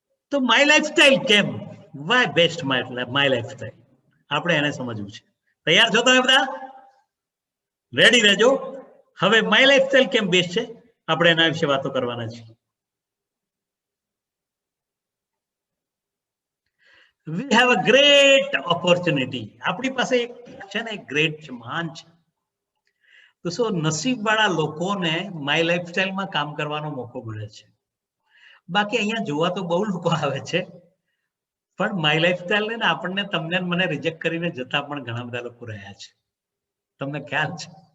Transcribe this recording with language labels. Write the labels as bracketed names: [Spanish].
[Gujarati] તો my lifestyle કેમ? Y best my lifestyle? આપણે એને સમજવું છે. તૈયાર છો તમે બધા? રેડી રહેજો. હવે માય લાઈફસ્ટાઈલ કેમ બેસ્ટ છે, આપણે એના વિશે વાતો કરવાના છીએ. [English] We have a great opportunity. [Gujarati] આપણી પાસે એક છે ને, એક ગ્રેટ છે, મહાન છે. તો શું નસીબવાળા લોકોને માય લાઈફસ્ટાઈલમાં કામ કરવાનો મોકો મળે છે. બાકી અહીંયા જોવા તો બહુ લોકો આવે છે, પણ માય લાઈફસ્ટાઈલ ને આપણને, તમને, મને રિજેક્ટ કરીને જતા પણ ઘણા બધા લોકો રહ્યા છે. તમને ખ્યાલ છે?